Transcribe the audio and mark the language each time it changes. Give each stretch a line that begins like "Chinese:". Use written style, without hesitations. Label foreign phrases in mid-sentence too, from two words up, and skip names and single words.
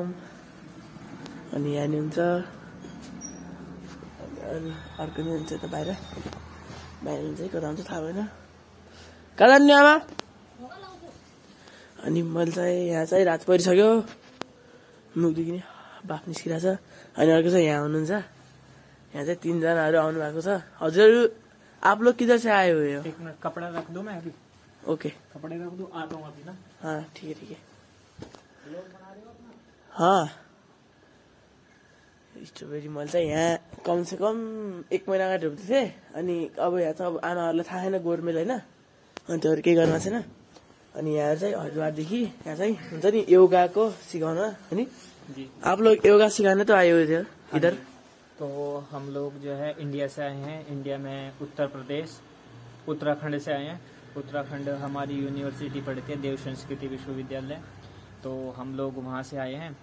Nepali: अनि यहाँ नि हुन्छ अनि अर्को नि हुन्छ त बाहिर हुन्छ कता हुन्छ थाहा भएन, कता जाने आमा। अनि मैले चाहिँ यहाँ चाहिँ रात परिसक्यो, मुखदेखि नै बाफ निस्किरहेको छ। अनि अर्को चाहिँ यहाँ हुनुहुन्छ, यहाँ चाहिँ 3जनाहरू आउनु भएको छ।
Hindi: हजुर आप लोग किधर से आए हुए हो? एक मिनट कपड़ा रख दो, मैं अभी ओके कपड़े रख दो, आता हूँ अभी ना। हाँ ठीक है हाँ।
Nepali: स्ट्रबेरी मैले चाहिँ यहाँ कमसेकम 1 महिना अगाडि रोप्दै थिएँ। अनि अब यहाँ चाहिँ अब आमाहरूलाई थाहा छैन गोरमेल होइन, अनि त्योहरू केही गर्नु छैन। अनि यहाँ चाहिँ हरिद्वारदेखि यहाँ चाहिँ हुन्छ नि योगाको सिकाउन अनि
Hindi: आप लोग योगा सिखाने तो आए हुए थे इधर। तो हम लोग जो है इंडिया से आए हैं। इंडिया में उत्तर प्रदेश उत्तराखंड से आए हैं। उत्तराखंड हमारी यूनिवर्सिटी पढ़ती है, देव संस्कृति विश्वविद्यालय, तो हम लोग वहाँ से आए हैं।